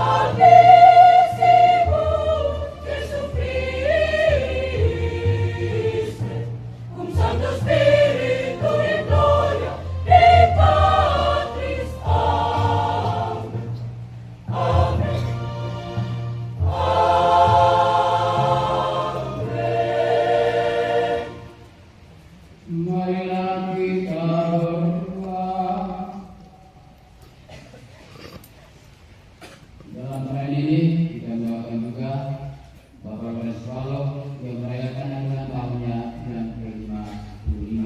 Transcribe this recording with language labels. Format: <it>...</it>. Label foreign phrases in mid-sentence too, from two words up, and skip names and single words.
<la>amicibus Jesu Christe, cum Sancto Spiritu in gloria Dei Patris. Amen. Amen.</la> <id>Marilah kita berdoa. Dalam perayaan ini kita doakan juga Bapak Presbalo yang merayakan ulang tahunnya yang ke-55.</id>